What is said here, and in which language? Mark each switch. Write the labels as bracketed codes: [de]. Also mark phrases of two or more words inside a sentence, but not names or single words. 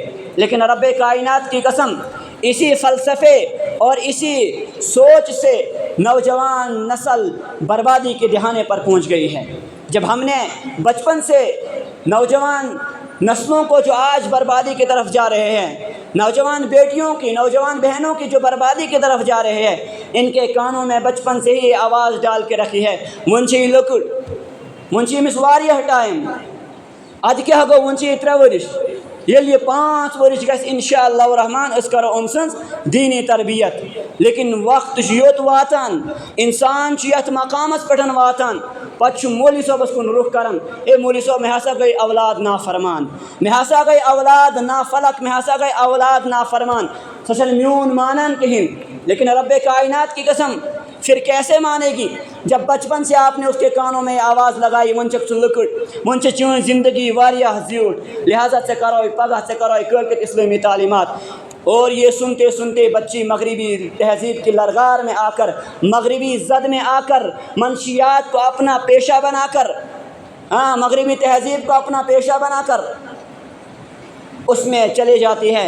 [ur] لیکن رب کائنات کی قسم، اسی فلسفے اور اسی سوچ سے نوجوان نسل بربادی کے دہانے پر پہنچ گئی ہے۔ جب ہم نے بچپن سے نوجوان نسلوں کو جو آج بربادی کی طرف جا رہے ہیں، نوجوان بیٹیوں کی، نوجوان بہنوں کی جو بربادی کی طرف جا رہے ہیں، ان کے کانوں میں بچپن سے ہی آواز ڈال کے رکھی ہے [ks] منچی لکڑ منچی مس واریاہ ٹائم اد کیا گو ونچی 3 ورش یل یہ 5 ورش گژھِ انشاءاللہ الرحمن اس کرو ام سنز دینی تربیت۔ لیکن وقت یوت واتان، انسان یت مقامس پہ واتان، پتہ مولی صٲبس کن رخ کران، اے مولی صٲب مے ہسا گئی اولاد نافرمان، مے ہسا گئی اولاد نافلق، مے ہسا گئی اولاد نافرمان، سو چھنہ میون مانان کہین۔ [ur] لیکن رب کائنات کی قسم پھر کیسے مانے گی جب بچپن سے آپ نے اس کے کانوں میں آواز لگائی [ks] ونچک ژٕ لکڑ، ون چون زندگی واریاہ زیوٹھ، لہٰذا ژے کروے پگہ، ژے کروے کٲلکٮ۪تھ اسلامی تعلیمات۔ [ur] اور یہ سنتے سنتے بچی مغربی تہذیب کی لرگار میں آ کر، مغربی زد میں آ کر، منشیات کو اپنا پیشہ بنا کر، مغربی تہذیب کو اپنا پیشہ بنا کر اس میں چلے جاتی ہے۔